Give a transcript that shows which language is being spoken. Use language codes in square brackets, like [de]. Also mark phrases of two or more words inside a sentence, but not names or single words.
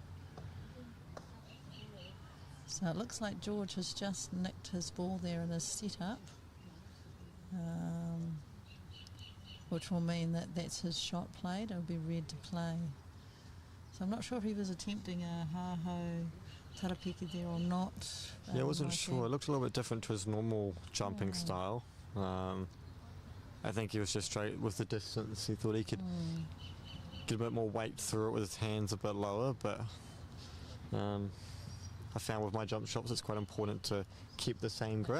[en] So it looks like George has just nicked his ball there in his setup. Which will mean that that's his shot played. It'll be red to play. So I'm not sure if he was attempting a [mi] ha-ho tarapiki [en] there or not. Yeah, I wasn't sure. It looked a little bit different to his normal jumping style. I think he was just straight with the distance. He thought he could get a bit more weight through it with his hands a bit lower, but I found with my jump shots it's quite important to keep the same grip.